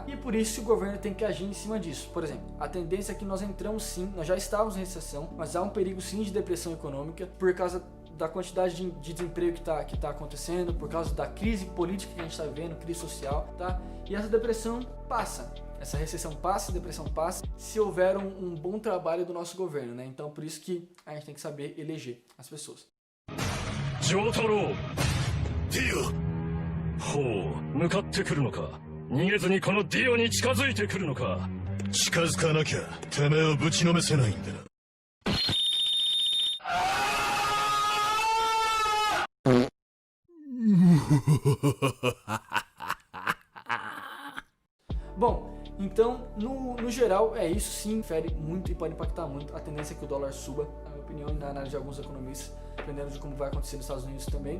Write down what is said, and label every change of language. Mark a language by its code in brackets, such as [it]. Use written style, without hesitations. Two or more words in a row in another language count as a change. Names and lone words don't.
[pt] E por isso o governo tem que agir em cima disso. Por exemplo, a tendência é que nós entramos sim, nós já estávamos em recessão, mas há um perigo sim de depressão econômica por causa da quantidade de desemprego que tá acontecendo, por causa da crise política que a gente está vivendo, crise social, tá? E essa depressão passa. Essa recessão passa, a depressão passa, se houver um bom trabalho do nosso governo, né? Então por isso que a gente tem que saber eleger as pessoas. [ja] Jotaro! Dio! ほう、向かってくるのか。逃げずにこのディオに近づいてくるのか。近づかなきゃてめえをぶちのめせないんだな。 [pt] Bom, então, no geral, é isso sim, fere muito e pode impactar muito. A tendência é que o dólar suba, na minha opinião, e na análise de alguns economistas, dependendo de como vai acontecer nos Estados Unidos também.